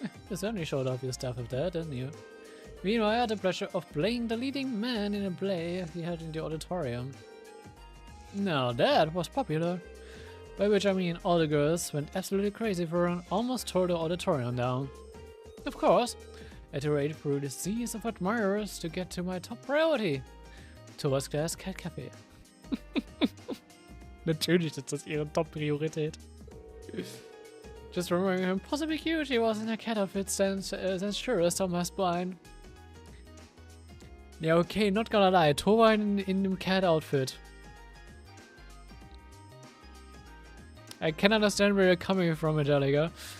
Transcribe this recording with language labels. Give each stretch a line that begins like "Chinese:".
English: You certainly showed off your stuff with that, didn't you? Meanwhile, I had the pleasure of playing the leading man in a play we had in the auditorium. Now that was popular. By which I mean all the girls went absolutely crazy for her and almost tore the auditorium down. Of course, iterate through the seas of admirers to get to my top priority. Thomas Glass Cat Café.
German: Natürlich ist das ihre Top-Priorität.
English: Just remembering how impossibly cute she was in her cat outfit that's sure as Thomas blind.
German: Ja, okay,
English: not gonna lie.
German: Tova in dem Cat-Outfit.
English: I can understand where you're coming from, Angelica.